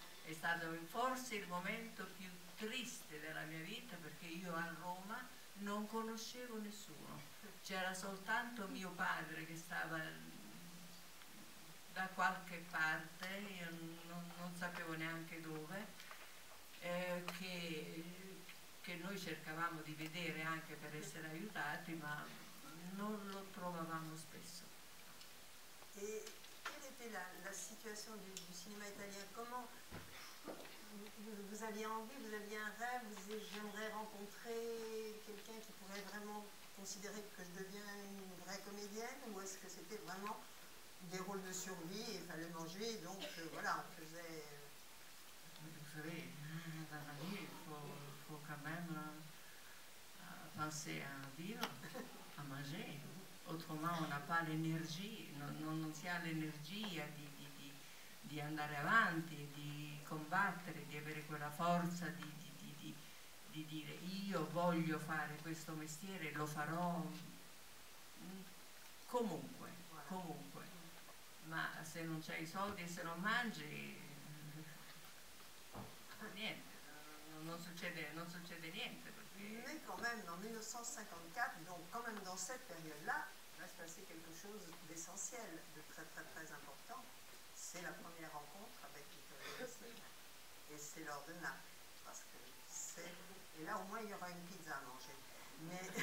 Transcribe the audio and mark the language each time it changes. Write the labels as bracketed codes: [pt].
[it] È stato forse il momento più triste della mia vita perché io a Roma non conoscevo nessuno, c'era soltanto mio padre che stava da qualche parte, io non sapevo neanche dove, che noi cercavamo di vedere anche per essere aiutati, ma non lo trovavamo spesso. [fr] Et quelle était la situation du cinéma italien? Comment vous aviez aviez envie, vous aviez un rêve, vous disiez j'aimerais rencontrer quelqu'un qui pourrait vraiment considérer que je deviens une vraie comédienne, ou est-ce que c'était vraiment des rôles de survie et il fallait manger, donc voilà, on faisait... Vous savez, dans la vie, il faut quand même penser à vivre, à manger. Autrement, on n'a pas l'énergie, [it] non si ha l'energia di andare avanti, di combattere, di avere quella forza di dire io voglio fare questo mestiere, lo farò comunque, comunque. Ma se non c'hai i soldi e se non mangi, niente, non succede niente. Perché... [fr] Mais quand même, en 1954, donc quand même dans cette période-là, il va se passer quelque chose d'essentiel, de très très très important. C'est la première rencontre avec Vittorio De Sica. Et c'est lors de Naples. Parce que c'est... Et là, au moins, il y aura une pizza à manger. Mais...